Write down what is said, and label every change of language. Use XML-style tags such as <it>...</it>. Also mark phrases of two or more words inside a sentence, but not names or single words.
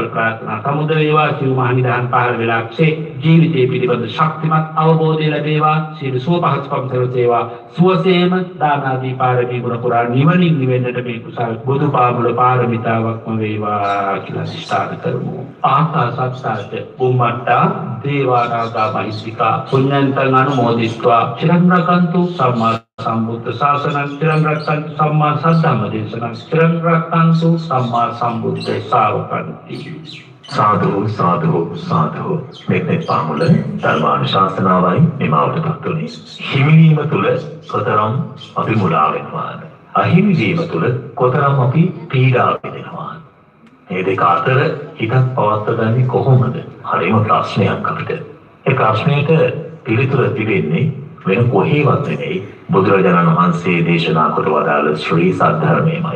<si>ප්‍රාර්ථනා සමුද වේවා සිව් මහනිදාන් පහළ වෙලාක්ෂේ ජීවිතයේ පිළිබඳ ශක්තිමත් අවබෝධය ලැබේවා සියලු සුව පහසුකම් සැලසේවා සුවසේම දාන ආදී පාරමී ගුණ පුරා නිවනින් නිවෙන්නට මේ කුසල් බුදු පාමුල පාරමිතාවක්ම වේවා කියලා සිතාන කරමු</si> <pi>ආකාසත්සාට බුම්මට්ටා දේවානාගා මහිත්‍තිකා පුඤ්ඤන්තං අනුමෝදිත්වා චිරං රක්ඛන්තු සම්මා සම්බුද්ධ ශාසනං චිරං රක්ඛන්තු සම්මා සද්ධම්ම දේශනං චිරං රක්ඛන්තු සම්මා සම්බුද්ධ ශාවකන්ති</pi> <si>සාදු සාදු සාදු මේ පාමුල ධර්මානුශාසනාවයි නිමාවටපත් වුණේ හිමිවීම තුල කොතරම් අපි මුලා වෙනවාද අහිමිවීම තුල කොතරම් අපි පීඩා විඳිනවාද මේ දෙක අතර හිතක් පවත්වගන්නේ කොහොමද හරිම ප්‍රශ්නයක් අපිට ඒ ප්‍රශ්නයට පිළිතුර තිබෙන්නේ වෙන කොහේවත් නෙවෙයි බුදුරජාණන් වහන්සේ දේශනා කොට වදාළ ශ්‍රී සද්ධර්මයමයි.</si>